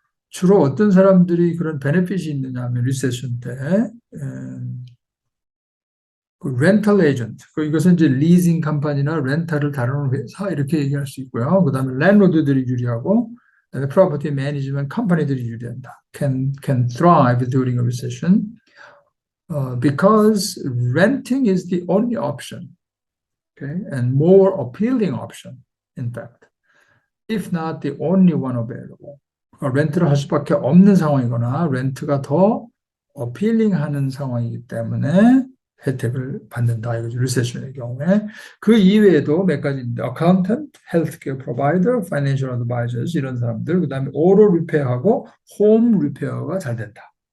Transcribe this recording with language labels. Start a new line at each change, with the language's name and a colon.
Korean: 주로 어떤 사람들이 그런 베네핏이 있느냐 하면 리세션 때 그 렌탈 에이전트, 이것은 이제 리징 컴퍼니나 렌탈을 다루는 회사 이렇게 얘기할 수 있고요. 그다음에 랜로드들이 유리하고, 그다음에 프로퍼티 매니지먼트 컴퍼니들이 유리한다.
English: Can thrive during a recession because renting is the only option, okay, and more appealing option, in fact, if not the only one available.
Korean: 렌트를 할 수밖에 없는 상황이거나 렌트가 더 어필링하는 상황이기 때문에 혜택을 받는다. 이거죠. 리세션의 경우에. 그 이외에도 몇 가지인데 accountant, healthcare provider, financial advisors 이런 사람들, 그다음에 auto repair 하고 home repair 가 잘 된다.